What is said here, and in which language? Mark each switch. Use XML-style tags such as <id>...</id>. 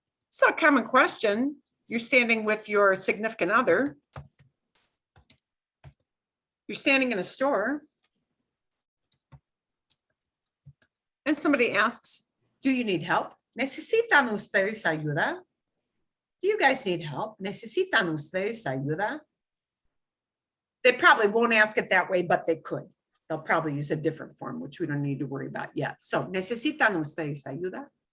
<en>So a common question. You're standing with your significant other. You're standing in a store. And somebody asks, do you need help?</en> <es>¿Necesitan ustedes ayuda?</es> <en>Do you guys need help?</en> <es>¿Necesitan ustedes ayuda?</es> <en>They probably won't ask it that way, but they could. They'll probably use a different form, which we don't need to worry about yet.</en> <es>So, ¿necesitan ustedes ayuda?</es>